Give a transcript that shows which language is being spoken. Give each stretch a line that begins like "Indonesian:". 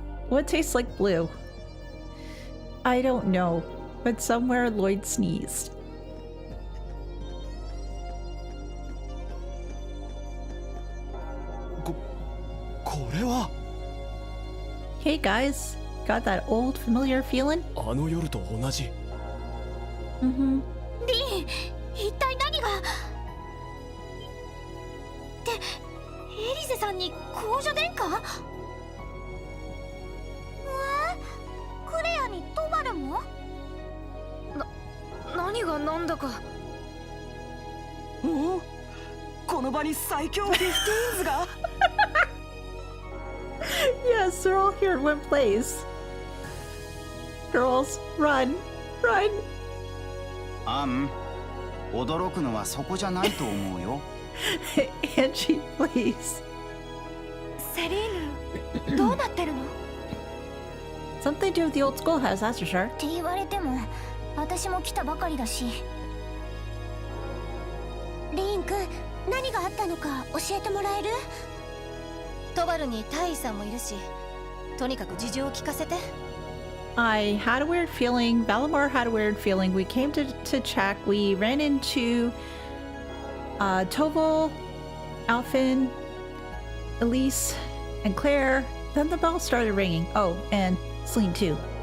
English: What tastes like blue? I don't know, but somewhere Lloyd sneezed.
Japanese: これは
English: Hey guys, got that old familiar feeling?
Japanese: あの夜と同じ。 Mm-hmm. リン、一体何が？ってエリゼさんに公女殿下？わあ、クレアにトバルも？何がなんだか。おお、この場に最強フィフティーンズが。
English: Yes, they're all here in one place. Girls, run, run.
Japanese: 驚くのはそこじゃないと思うよ。
English: Angie, please.
Japanese: セリーヌ、どうなってるの？
English: Something to do with the old schoolhouse, that's for sure.
Japanese: って言われても、私も来たばかりだし。リン君、何があったのか教えてもらえる？トバルに大尉さんもいるし、とにかく事情を聞かせて。
English: I had a weird feeling. Valimar had a weird feeling. We came to check. We ran into Toval, Alfin, Elise, and Claire. Then the bell started ringing. Oh, and Celine too.